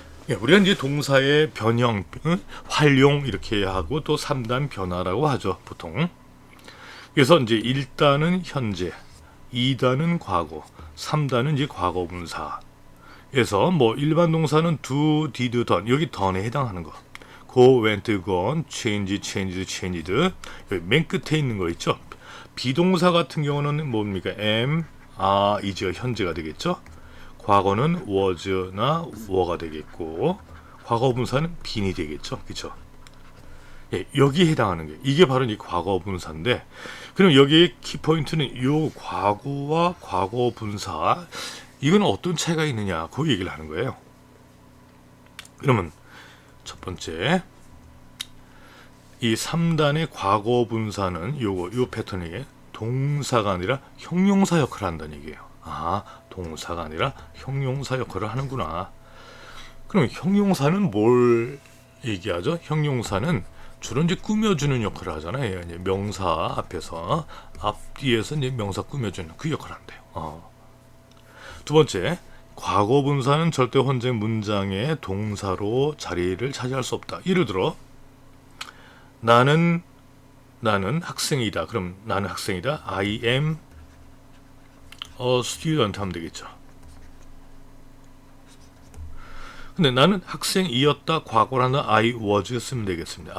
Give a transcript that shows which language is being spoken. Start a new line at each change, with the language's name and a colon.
Korean: 예, 우리가 이제 동사의 변형, 활용 이렇게 하고 또 3단 변화라고 하죠 보통. 그래서 이제 1단은 현재, 2단은 과거, 3단은 이제 과거 분사. 그래서 뭐 일반 동사는 do, did, done 여기 done에 해당하는 거.
English: go, went, gone, change, changed, changed.
Korean: 여기 맨 끝에 있는 거 있죠. 비동사 같은 경우는 뭡니까? am, are, is 현재가 되겠죠. 과거는 was나 were가 되겠고 과거 분사는 bene이 되겠죠. 그렇죠? 예, 여기에 해당하는 게 이게 바로 이 과거 분사인데 그럼 여기 키포인트는 이 과거와 과거 분사 이건 어떤 차이가 있느냐 그 얘기를 하는 거예요. 그러면 첫 번째 이 3단의 과거 분사는 요 패턴이 동사가 아니라 형용사 역할을 한다는 얘기예요. 아, 동사가 아니라 형용사 역할을 하는구나. 그럼 형용사는 뭘 얘기하죠? 형용사는 주로 이제 꾸며주는 역할을 하잖아요. 이제 명사 앞에서 앞뒤에서 이제 명사 꾸며주는 그 역할을 한대요. 두 번째, 과거 분사는 절대 혼재 문장의 동사로 자리를 차지할 수 없다. 예를 들어 나는 학생이다. 그럼 나는 학생이다.
English: I am a student
Korean: 하면 되겠죠. 근데 나는 학생이었다. 과거라는 I was 쓰면 되겠습니다.